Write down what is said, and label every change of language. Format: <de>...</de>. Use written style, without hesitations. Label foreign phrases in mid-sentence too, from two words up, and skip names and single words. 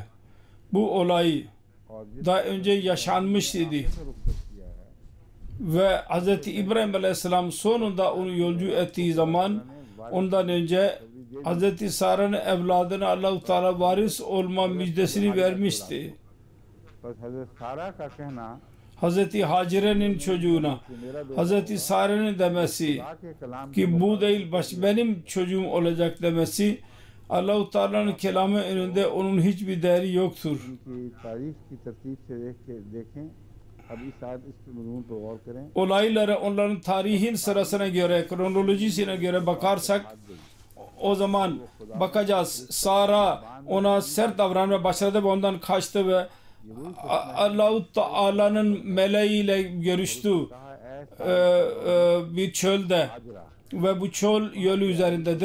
<tr>Bu olay</tr> <ur>اور جس</ur> <tr>daha önce yaşanmış idi.</tr> <ur>سے رخصت کیا ہے,</ur> <tr>Ve Hz. İbrahim Aleyhisselam sonunda onu yolcu ettiği zaman ondan önce Hz. Sara'nın evladına Allah-u Teala varis olma müjdesini vermişti.</tr> <ur>بس حضرت سارہ کا کہنا</ur> <tr>Hz. Hacere'nin çocuğuna Hz. Sara'nın demesi</tr> <ur>خدا کے کلام</ur> <tr>ki bu değil benim çocuğum olacak demesi Allah-u Teala'nın kelamı önünde onun hiçbir değeri yoktur.</tr> <ur>کی تاریخ کی ترتیب سے دیکھیں۔ اب اس آیت اس مضمون پر غور کریں.</ur> <tr>Olaylara onların tarihin sırasına göre, kronolojisine göre bakarsak o zaman bakacağız. Sara ona sert davranmaya başladı ve ondan kaçtı ve Allah-u Teala'nın meleğiyle görüştü bir çölde ve bu çöl yolu üzerindedir.</tr>